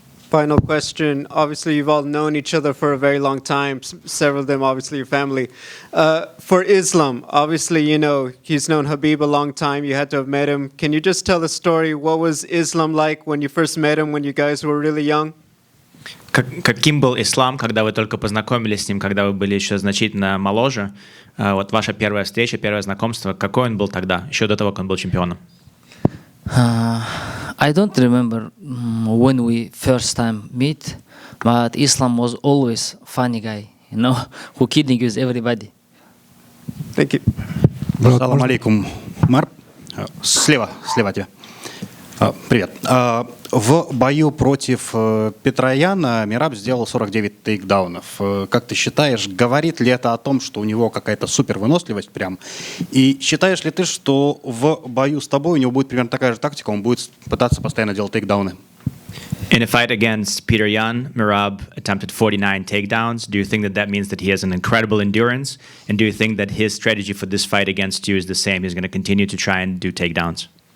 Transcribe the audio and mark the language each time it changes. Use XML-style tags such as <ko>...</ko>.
<en>Final question. Obviously, you've all known each other for a very long time. Several of them, obviously, your family. For Islam, obviously, he's known Habib a long time. You had to have met him. Can you just tell the story? What was Islam like when you first met him, when you guys were really young?</en> <ru>Каким был Ислам, когда вы только познакомились с ним, когда вы были еще значительно моложе? Вот ваша первая встреча, первое знакомство, какой он был тогда, еще до того, как он был чемпионом?</ru> <en>I don't remember when we first time meet, but Islam was always funny guy, who kidding with everybody. Thank you.</en> <ru>Салам алейкум, Мар. Слева от тебя. Привет. В бою против Петрояна Мераб сделал 49 тейкдаунов. Как ты считаешь, говорит ли это о том, что у него какая-то супер выносливость прям? И считаешь ли ты, что в бою с тобой у него будет примерно такая же тактика, он будет пытаться постоянно делать тейкдауны?</ru> <en>In a fight against Peter Yan, Merab attempted 49 takedowns. Do you think that means that he has an incredible endurance? And do you think that his strategy for this fight against you is the same? He's going to continue to try and do takedowns?</en>